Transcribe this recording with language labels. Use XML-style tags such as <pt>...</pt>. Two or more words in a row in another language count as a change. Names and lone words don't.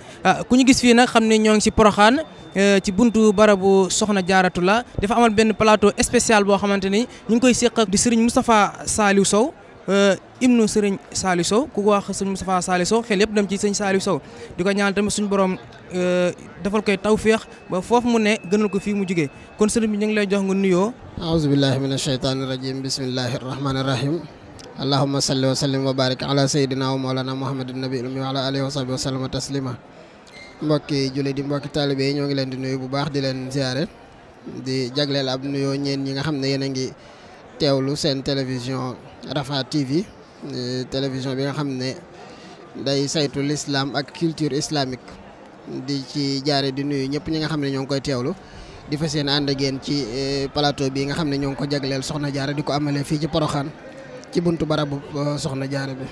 <wo>ku ñu gis fii nag xam ne ñoo ngi si Porokhane ci buntu barabu Soxna Jaaratu la dafa amal benn</wo> <fr>plateau spécial</fr> <wo>boo xamante ni ñu ngi koy seq di Serigne Moustapha Saliou Sow ibnu Serigne Saliou Sow ku ko wax Serigne Moustapha Saliou Sow xel yëpp dem ci Serigne Saliou Sow di ko ñaanal tamit suñu borom defal koy tawféex ba foofu mu ne gënal ko fii mu jugee kon Serigne bi ñu ngi lay jox nga nuyoo.</wo> <ar>أعوذ بالله من الشيطان الرجيم بسم الله الرحمن الرحيم. اللهم صل وسلم وبارك على سيدنا ومولانا محمد النبي الأمي وعلى آله وصحبه وسلم تسليما.</ar> <wo>mbokki jullit di mbokki taalibe yi ñoo ngi leen di nuyu bu baax di leen ziare di jagleel ab nuyoo ñeen ñi nga xam ne yéen a ngi teewlu seen télévision Rafah TV télévision bi nga xam ne day saytu l'islam ak</wo> <fr>culture islamique</fr> <wo>di ci jaare di nuyu ñëpp ñi nga xam ne ñoo ngi koy teewlu di fas yéene ànd ak yéen ci plateau bi nga xam ne ñoo ngi ko jagleel Soxna Jaara di ko amalee fii ci Porokhane ci buntu barabu Soxna Jaara bi.</wo>